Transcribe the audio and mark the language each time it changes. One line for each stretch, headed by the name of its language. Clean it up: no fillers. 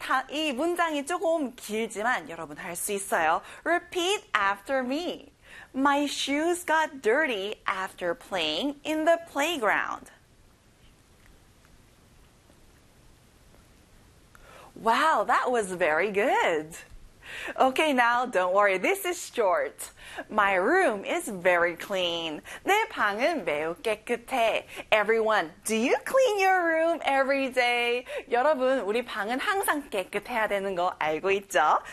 Korean: 이 문장이 조금 길지만 여러분 할 수 있어요.
English: Repeat after me. My shoes got dirty after playing in the playground. Wow, that was very good. Okay, now don't worry. This is short. My room is very clean.
Korean: 내 방은 매우 깨끗해.
English: Everyone, do you clean your room every day?
Korean: 여러분, 우리 방은 항상 깨끗해야 되는 거 알고 있죠?